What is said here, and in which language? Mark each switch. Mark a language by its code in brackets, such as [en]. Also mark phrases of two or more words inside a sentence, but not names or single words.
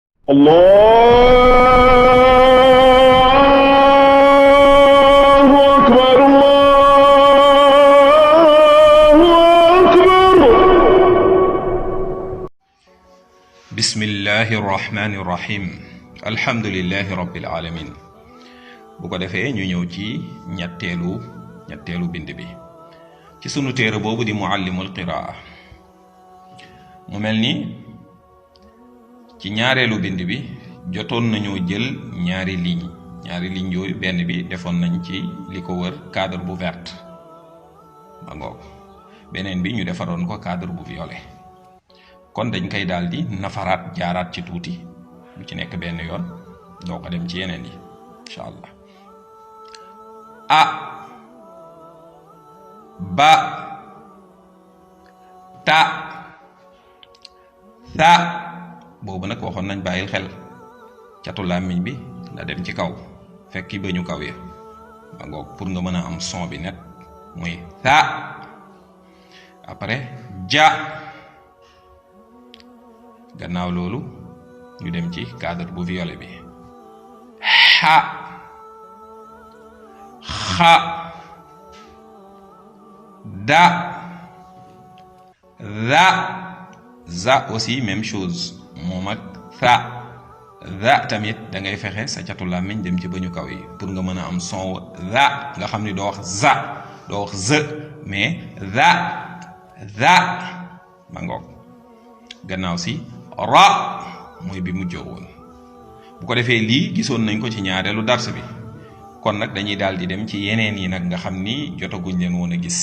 [ar] الله أكبر الله أكبر. بسم الله الرحمن الرحيم الحمد لله رب العالمين. [wo] bu ko defee ñu ñëw ci ñetteelu bind bi ci sunu téere boobu di muallimul qiraa. mu mel ni ci ñaareelu bind bi jotoon nañoo jël ñaari ligne yooyu benn bi defoon nañ ci li ko wër cadre bu verte ma ngoog, beneen bi ñu defaroon ko cadre bu violet. kon dañ koy daal di nafaraat jaaraat ci tuuti lu ci nekk benn yoon doo ko dem ci yeneen yi [ar] إن شاء الله. [wo] a ba ta sa boobu nag waxoon nañ bàyyil xel catu làmmiñ bi la dem ci kaw fekki ba ñu kaw ya ba ngoog pour nga mën a am son bi net muy sa. après ja, gannaaw loolu ñu dem ci cadre bu violet bi xa xa da za [fr] aussi même chose [wo] moom ak za tamit da ngay fexe sa catu làmmiñ dem ci bañu kaw yi pour nga mën a am son za nga xam ni doo wax za doo wax z mais za ma ngoog. gannaaw si ra mooy bi mujjoo woon. bu ko defee lii gisoon nañ ko ci ñaareelu dars bi, kon nag dañuy daal di dem ci yeneen yi nag nga xam ni jotaguñ leen woon a gis.